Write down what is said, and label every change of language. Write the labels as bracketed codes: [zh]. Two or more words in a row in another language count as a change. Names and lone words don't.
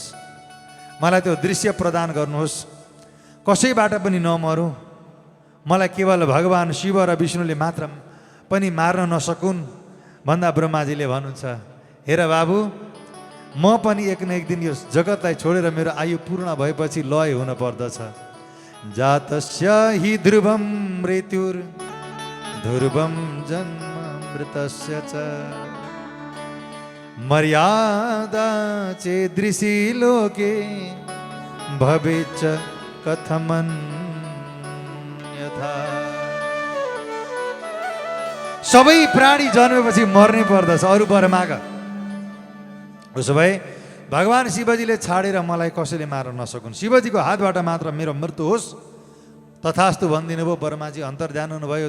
[ne] मलाई त्यो दृश्य प्रदान गर्नुहोस्, कसैबाट पनि नमरौँ, मलाई केवल भगवान् शिव र विष्णुले मात्र पनि मार्न नसकुन् भन्दा ब्रह्माजीले भन्नुहुन्छ, हेर बाबु म पनि एक न एक दिन यो जगतलाई छोडेर मेरो आयु पूर्ण भएपछि लय हुन पर्दछ। [sa] जातस्य हि ध्रुवं मृत्युर ध्रुवं जन्म मृतस्य च मर्यादा चेदृशी लोके भवेच्च कथमन्यथा। [ne] सबै प्राणी जन्मेपछि मर्नै पर्दछ, अरू वर माग। उसो भए भगवान् शिवजीले छाडेर मलाई कसैले मार्न नसकुन्, शिवजीको हातबाट मात्र मेरो मृत्यु होस् तथास्तु भनिदिनु भयो। ब्रह्माजी अन्तर्धान हुनुभयो।